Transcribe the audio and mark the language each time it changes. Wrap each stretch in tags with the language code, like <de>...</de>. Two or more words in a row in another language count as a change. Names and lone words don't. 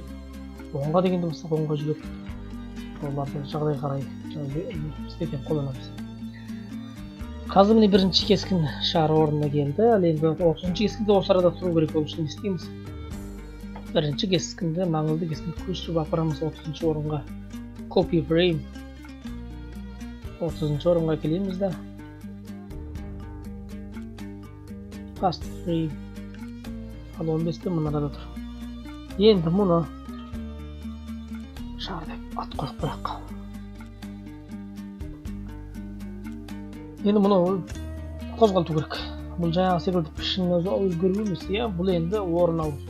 <kk>Оңға дегенді бассақ, оңға жүреді. Оларды жағдай қарай істетен қолданамыз. Қазір міне бірінші кескін шар орнына келді. Ал енді 30-ші кескінде осы арада тұру керек ол үшін не істейміз? Бірінші кескінді, маңызды кескінді көшіріп апарамыз 30-ші орынға.</kk> <en>Copy frame.</en> <kk>30-ші орынға келеміз да.</kk> <en>Paste frame.</en> <kk>Ал 15-те мұны арада тұр. Енді мұны шар деп ат қойып қояқ. Енді мұны қозғалту керек. Бұл жаңағы секілді пішін өзгеру емес, бұл енді орын ауысу.</kk>